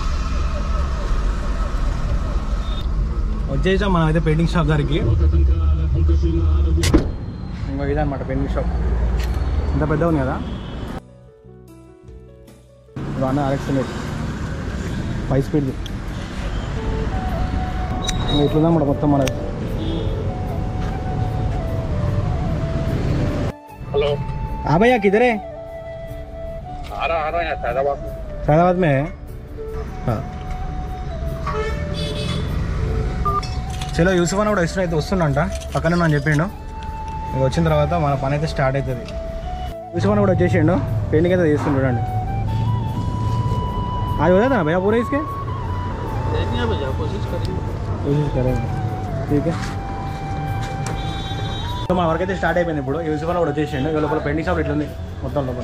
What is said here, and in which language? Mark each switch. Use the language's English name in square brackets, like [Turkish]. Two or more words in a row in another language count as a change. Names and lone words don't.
[Telugu] వచ్చేసాం మనం అయితే పెయింటింగ్ షాప్ దగ్గరికి. ఇంకో ఇదనమాట పెయింటింగ్ షాప్. ఇంత పెద్ద ఉంది కదా. అన్న ఆర్ఎక్స్ 5 speed ఇట్లుందన్నమాట మొత్తం మనది. [Hindi] हेलो, हाँ भैया किधर है? आ रहा है सैदाबाद में है. हाँ చలో, [Telugu] యూసుఫ్ అని కూడా ఇష్టం అయితే వస్తుందంట, పక్కనే నేను చెప్పిండు. ఇక వచ్చిన తర్వాత మన పని అయితే స్టార్ట్ అవుతుంది. యూసుఫ్ అని కూడా వచ్చేసిండు, పెయింటింగ్ అయితే చేస్తుండు. చూడండి, [Hindi] आज हो जाता ना भैया पूरे इसके? देखिए भैया, कोशिश करेंगे. ठीक है. तो [Telugu] మా వర్క్ అయితే స్టార్ట్ అయిపోయింది. ఇప్పుడు యూసుఫ్ అని కూడా వచ్చేసిండు. ఇక లోపల పెయింటింగ్ షాప్ ఇట్లా ఉంది మొత్తం లోపల.